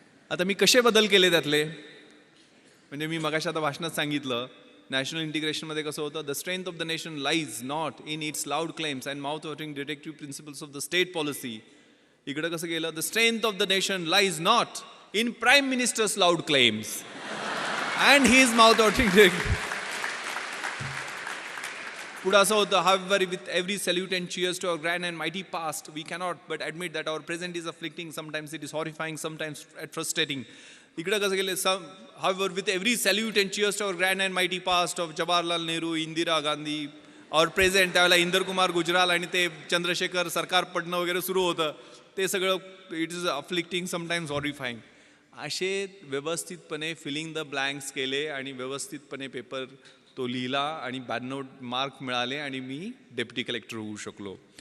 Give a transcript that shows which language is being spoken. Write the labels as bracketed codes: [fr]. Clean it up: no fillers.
[mr] आता मी कसे बदल केले त्यातले, म्हणजे मी मगाशी आता भाषणात सांगितलं, नॅशनल इंटिग्रेशनमध्ये कसं होतं, [en] The strength of the nation lies not in its loud claims and mouth watering directive principles of the state policy. [mr] इकडं कसं गेलं, [en] The strength of the nation lies not in prime ministers loud claims and his mouth-watering directive. [mr] पुढं असं होतं, [en] however, with every salute and cheers to our grand and mighty past, we cannot but admit that our present is afflicting, sometimes it is horrifying, sometimes frustrating. [mr] इकडं कसं गेलं, [en] however, with every salute and cheers to our grand and mighty past of Jawaharlal Nehru, Indira Gandhi, our present, [mr] त्यावेळेला इंदर कुमार गुजराल आणि ते चंद्रशेखर सरकार पडणं वगैरे सुरू होतं, ते सगळं [en] It is afflicting, sometimes horrifying. [mr] असे व्यवस्थितपणे फिलिंग द ब्लँक्स केले आणि व्यवस्थितपणे पेपर तो लिहिला आणि 92 मार्क मिळाले आणि मी डेप्युटी कलेक्टर होऊ शकलो.